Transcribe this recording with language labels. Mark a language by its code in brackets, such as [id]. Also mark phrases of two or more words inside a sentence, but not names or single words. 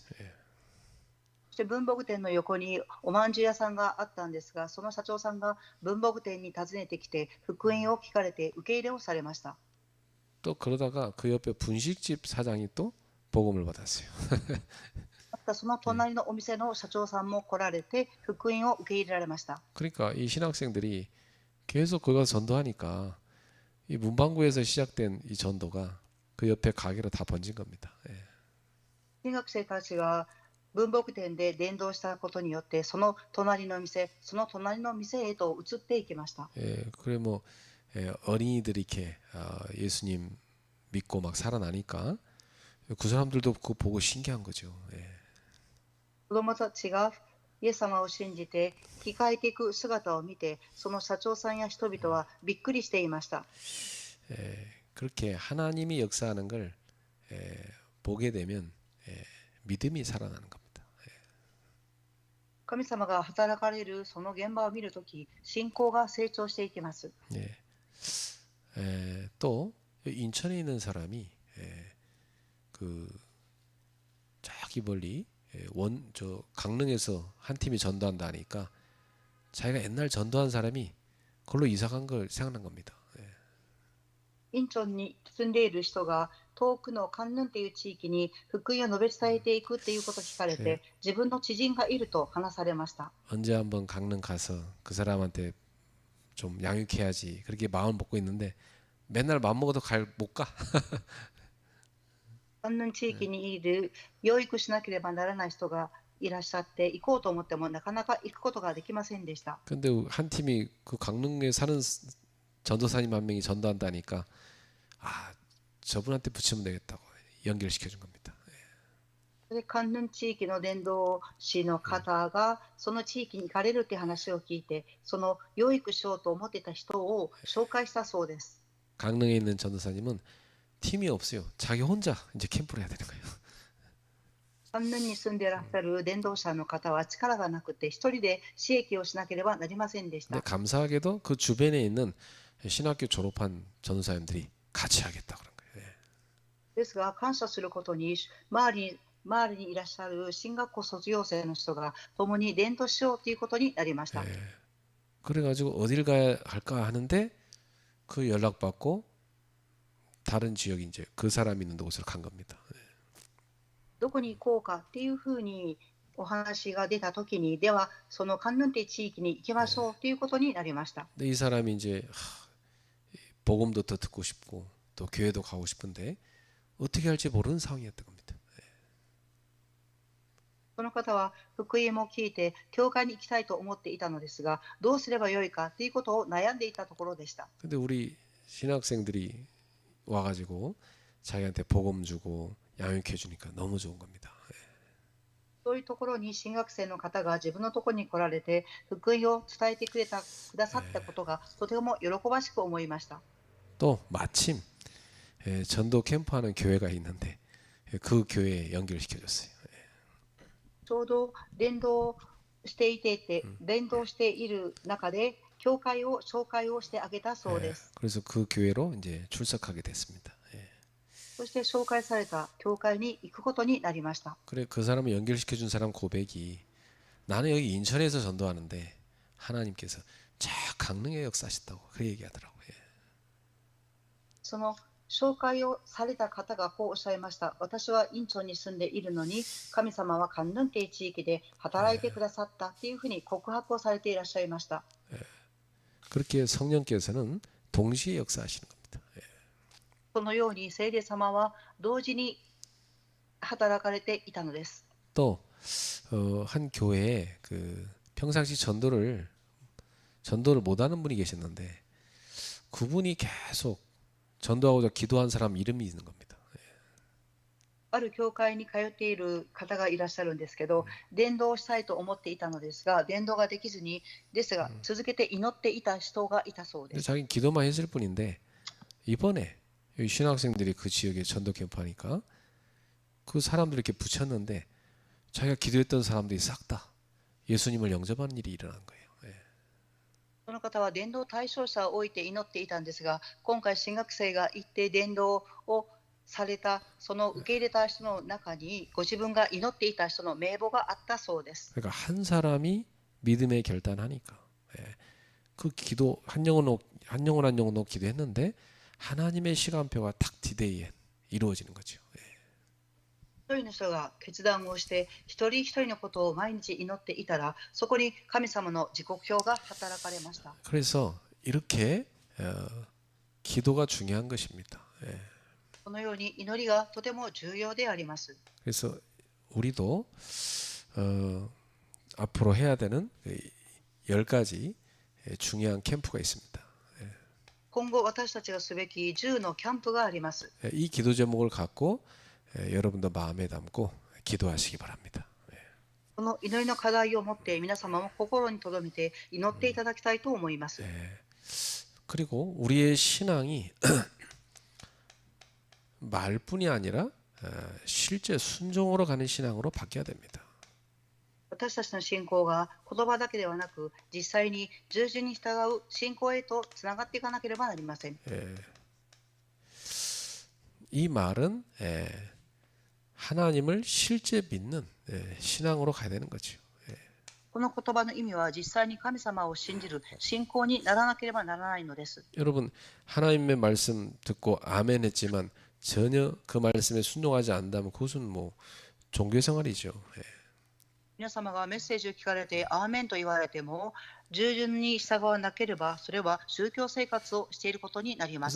[ja] そして文房具店の横におまんじゅう屋さんがあったんですが、その社長さんが文房具店に訪ねてきて福音を聞かれて受け入れをされました。 [ko] 또 그러다가 그 옆에 분식집 사장이 또 복음을 받았어요. [ja] またその隣のお店の社長さんも来られて福音を受け入れられました。 [ko] 그러니까 이 신학생들이 계속 거기 가서 전도하니까 이 문방구에서 시작된 이 전도가 그 옆에 가게로 다 번진 겁니다. [ja] 新学生たちが文房具店で伝道したことによってその隣の店へと移っていきました。 [ko] 그래 뭐 어린이들이 이렇게 예수님 믿고 막 살아나니까 그 사람들도 그거 보고 신기한 거죠. [ja] 子供たちがイエス様を信じて生き返っていく姿を見てその社長さんや人々はびっくりしていました。 [ko] 그렇게 하나님이 역사하는 걸 보게 되면 믿음이 살아나는 겁니다. [ja] 神様が働かれるその現場を見るとき、信仰が成長していきます。 [ko] 또 인천에 있는 사람이 그 저기 멀리 저 강릉에서 한 팀이 전도한다 하니까 자기가 옛날 전도한 사람이 그걸로 이사 간 걸 생각난 겁니다. [ja] インチョンに住んでいる人が遠くのカンヌンという地域に福音を述べ伝えていくっていうことを聞かれ [ko] 예, [ja] て、自分の知人がいると話されました。 [ko] 언제 한번 강릉 가서 그 사람한테 좀 양육해야지 그렇게 마음 먹고 있는데 맨날 마음 먹어도 못 가. [ja] カンヌン地域にいる養育しなければならない人がいらっしゃって、行こうと思ってもなかなか行くことができませんでした。 [ko] 근데 한 팀이 그 강릉에 사는 전도사님 한 명이 전도한다니까 아 저분한테 붙이면 되겠다고 연결시켜 준 겁니다. [ja] でカンヌン地域の伝道師の方がその地域に行かれるって話を聞いて、その養育しようと思ってた人を紹介したそうです。 [ko] 강릉에 있는 전도사님은 팀이 없어요. 자기 혼자 이제 캠프를 해야 되는 거예요. [ja] カンヌンに住んでいらっしゃる伝道者の方は力がなくて一人で私益をしなければなりませんでし [ko] 근데 [ja] た。 [ko] 감사하게도 그 주변에 있는 신학교 졸업한 전도사님들이 같이 하겠다 그런 거예요. [ja] ですが感謝することに周りにいらっしゃる進学校卒業生の人が共に伝道しようということになりました。 [ko] 그래가지고 어딜 가야 할까 하는데 그 연락 받고 다른 지역이 이제 그 사람이 있는 곳으로 간 겁니다. [ja] どこに行こうかっていうふうにお話が出たときに、ではそのカンヌンテ地域に行きましょうということになりました。 [ko] 근데 이 사람이 이제 복음도 더 듣고 싶고 또 교회도 가고 싶은데 어떻게 할지 모르는 상황이었던 겁니다. [ja] その方は福音も聞いて教会に行きたいと思っていたのですが、どうすればよいかということを悩んでいたところでした。 [ko] 근데 우리 신학생들이 와가지고 자기한테 복음 주고 양육해 주니까 너무 좋은 겁니다. [ja] そういうところに進学生の方が自分のところに来られて福音を伝えてくださったことがとても喜ばしく思いました。 [ko] 또 마침 전도 캠프하는 교회가 있는데 그 교회에 연결시켜 줬어요. [ja] ちょうど伝道している中で教会を紹介をしてあげたそうです。 [ko] 그래서 그 교회로 이제 출석하게 됐습니다. [ja] そして紹介された教会に行くことになりました。 [ko] 그래 그 사람을 연결시켜 준 사람 고백이 나는 여기 인천에서 전도하는데 하나님께서 저 강릉에 역사하셨다고 그 얘기하더라고요. [ja] その紹介をされた方がこうおっしゃいました。私はインチョンに住んでいるのに神様はカンヌンテイ地域で働いてくださったというふうに告白をされていらっしゃいました。 [ko] 그렇게 성령께서는 동시에 역사하시는 겁니다. [ja] そのように聖霊様は同時に働かれていたのです。 [ko] 또 한 교회에 그 평상시 전도를 못하는 분이 계셨는데 그분이 계속 전도하고자 기도한 사람 이름이 있는 겁니다. [ja] ある教会に通っている方がいらっしゃるんですけど、伝道したいと思っていたのですが、伝道ができずにですが続けて祈っていた人がいたそうです。 [ko] 자기 기도만 했을 뿐인데 이번에 여기 신학생들이 그 지역에 전도 캠프하니까 그 사람들 이렇게 붙였는데 자기가 기도했던 사람들이 싹 다 예수님을 영접하는 일이 일어난 거예요. [ja] その方は伝道対象者を置いて祈っていたんですが、今回進学生が行って伝道をされたその受け入れた人の中にご自分が祈っていた人の名簿があったそうです。 [ko] 그러니까 한 사람이 믿음에 결단하니까 그 기도 한 영혼 기도했는데 하나님의 시간표가 탁 디데이에 이루어지는 거죠. [ja] 一人の人が決断をして一人一人のことを毎日祈っていたら、そこに神様の時刻表が働かれました。 [ko] 그래서 이렇게 기도가 중요한 것입니다. [ja] このように祈りがとても重要であります。 [ko] 그래서 우리도 앞으로 해야 되는 10가지 중요한 캠프가 있습니다. [ja] 今後私たちがすべき10のキャンプがあります。 [ko] 이 기도 제목을 갖고 여러분도 마음에 담고 기도하시기 바랍니다. [ja] この祈りの課題を持って皆様も心に留めて祈っていただきたいと思います。 [ko] 그리고 우리의 신앙이 말뿐이 아니라 실제 순종으로 가는 신앙으로 바뀌어야 됩니다. [ja] 私たちの信仰が言葉だけではなく、実際に従順に従う信仰へとつながっていかなければなりません。 [ko] 이 말은 하나님을 실제 믿는 신앙으로 가야 되는 거죠. [ja] この言葉の意味は実際に神様を信じる信仰にならなければならないのです。 [ko] 여러분 하나님의 말씀 듣고 아멘 했지만 전혀 그 말씀에 순종하지 않는다면 그것은 뭐 종교 생활이죠. [ja] 皆様がメッセージを聞かれて、アーメンと言われても、従順に従わなければ、それは宗教生活をしていることになりま